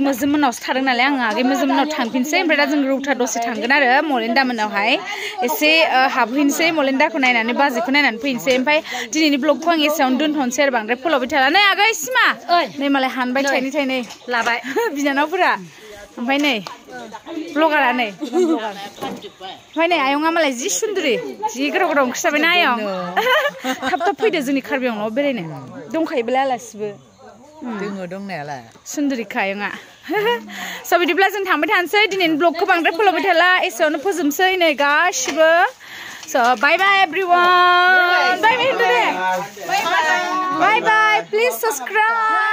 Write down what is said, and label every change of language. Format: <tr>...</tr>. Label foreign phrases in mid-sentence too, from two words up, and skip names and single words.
<brx>मोजोममोनावसो थादों नालाय आङो आगै मोजोममोनाव थांफिनसै ओमफ्राय दा जों रौता दसे थांगोन आरो मलेन्दा मोनावहाय एसे हाबहैनोसै मलेन्दाखौ नायनानै बाजैखौ नायनानै फैनोसै ओमफ्राय दिनैनि ब्लगखौ आं एसेयावनो दोनथ'नोसै आरो बांद्राय फोलावबाय थाला नै आगै सिमा नै मालाय हानबाय थाइनै लाबाय बिनानावफोरा ओमफ्राय नै ब्लगारा नै ओमफ्राय नै आयंआ मालाय जि सुन्दुरि जि गोथाव गोथाव ओंख्रि जाबायना आयं थाब फैदो जोंनि कार्बि आंलंआव बेरायनो दंखायोब्ला आलासिबो दोङो दंनायालाय सुन्दुरिखा आयंआ स' बिदिब्ला जों थांबाय थानोसै दिनैनि ब्लगखौ बांद्राय फोलावबाय थाला एसेयावनो फोजोबनोसै नै गासिबो</brx> <en>So bye bye everyone. Bye bye. Bye bye. Please subscribe.</en>